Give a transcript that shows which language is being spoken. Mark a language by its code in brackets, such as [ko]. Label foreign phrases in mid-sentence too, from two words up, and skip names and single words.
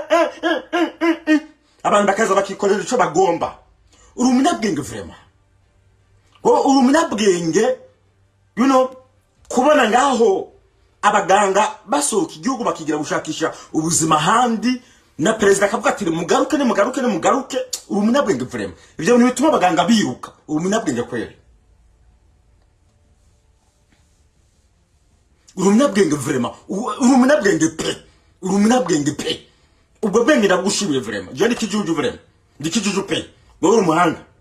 [rn] abantu bakaza bakikorera ico bagomba uri umunyabwenge vraiment uri umunyabwenge kubona ngaho abaganga basohoka igihugu bakigira gushakisha ubuzima handi na president akavuga ati mugaruke uri umunyabwenge vraiment ivyo bintu bituma abaganga biruka uri umunyabwenge kwere uri umunyabwenge vraiment uri umunyabwenge pe ubwo bwenge ndagushimiye vraiment je ndikijuju vraiment ndikijuju pe wowe umuhanga